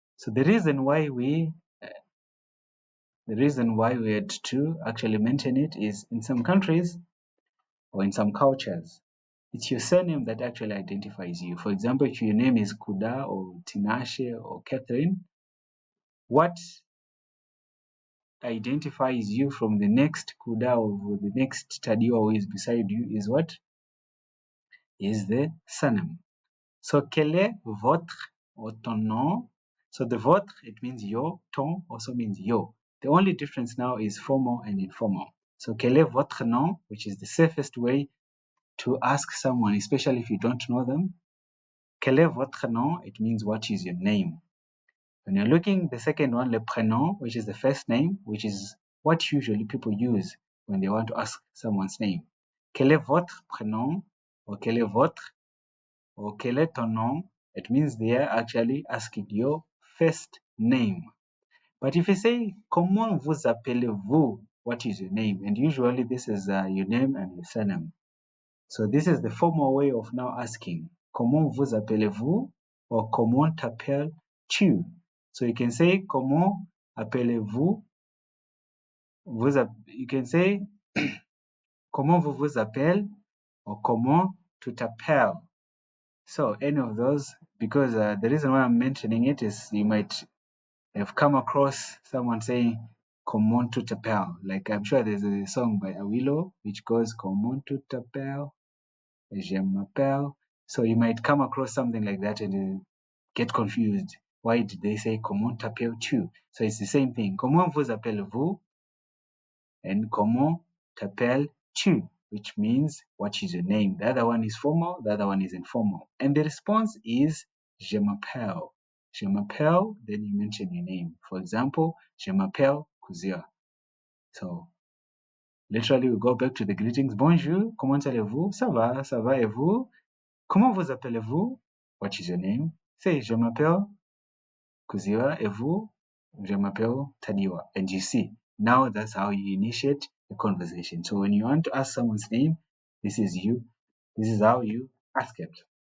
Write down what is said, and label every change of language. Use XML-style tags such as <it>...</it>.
<en>So the reason why we had to actually mention it is in some countries or in some cultures, it's your surname that actually identifies you. For example, if your name is Kuda or Tinashe or Catherine, what identifies you from the next Kuda or the next Tadiwa who is beside you is what? Is the surname.</en> <fr>So, quel est votre or ton nom?</fr> <en>So, the votre, it means your, ton also means yo. The only difference now is formal and informal. So,</en> <fr>quel est votre nom,</fr> <en>which is the safest way to ask someone, especially if you don't know them.</en> <fr>Quel est votre nom?</fr> <en>It means what is your name. When you're looking, the second one,</en> <fr>le prénom,</fr> <en>which is the first name, which is what usually people use when they want to ask someone's name.</en> <fr>Quel est votre prénom? Or quel est votre? Or quel est ton nom?</fr> <en>It means they are actually asking your first name. But if you say,</en> <fr>comment vous appelez-vous?</fr> <en>What is your name? And usually this is your name and your surname. So this is the formal way of now asking,</en> <fr>comment vous appelez-vous?</fr> <en>Or</en> <fr>comment t'appelles-tu?</fr> <en>So you can say,</en> <fr>comment appelez-vous?</fr> <en>You can say,</en> <fr>comment vous vous appelez? Or comment tu t'appelles?</fr> <en>So any of those, because the reason why I'm mentioning it is you might have come across someone saying</en> <fr>"Comment tu t'appelles?"</fr> <en>Like I'm sure there's a song by Awilo which goes</en> <fr>"Comment tu t'appelles? Je m'appelle."</fr> <en>So you might come across something like that and get confused. Why did they say</en> <fr>"Comment t'appelles-tu?"</fr> <en>So it's the same thing.</en> <fr>Comment vous appelez-vous? And comment t'appelles-tu?</fr> <en>Which means what is your name? The other one is formal, the other one is informal. And the response is</en> <fr>je m'appelle. Je m'appelle,</fr> <en>then you mention your name. For example,</en> <fr>je m'appelle</fr> <en>Kuzia. So literally we go back to the greetings.</en> <fr>Bonjour, comment allez-vous? Ça va et vous? Comment vous appelez-vous?</fr> <en>What is your name?</en> <fr>Say je m'appelle Kuzia et vous? Je m'appelle Tadiwa.</fr> <en>And you see, now that's how you initiate a conversation. So when you want to ask someone's name, this is you. This is how you ask it.</en>